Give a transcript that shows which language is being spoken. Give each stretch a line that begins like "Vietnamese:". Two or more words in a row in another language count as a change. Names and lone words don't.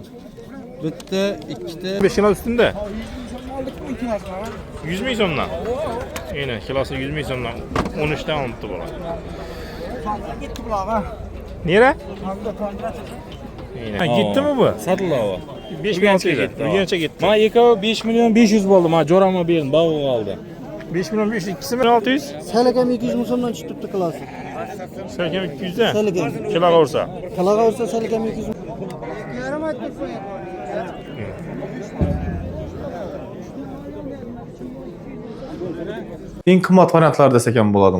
Uzbek: Bitta, ikkita 5 kilo ustunda. 100 ming so'mdan. Yine kilosi 100 ming so'mdan 13 ta olibdi bola. Nere? Yine gitdimi bu? Sotiladi. 5 milyon gitti. Buguncha gitti. Mana ekovi 5 milyon 500 bo'ldi. Mana jo'rama berdim, bog'i qoldi. 5 milyon 500, ikkisi 600. Salakam 200 ming so'mdan chiqib turibdi klasi. Salakam 200 da. Salakam. Kiloga ursa. Kiloga ursa salakam 200 ming. Eng qimmat variantlar desek ham bo'ladimi?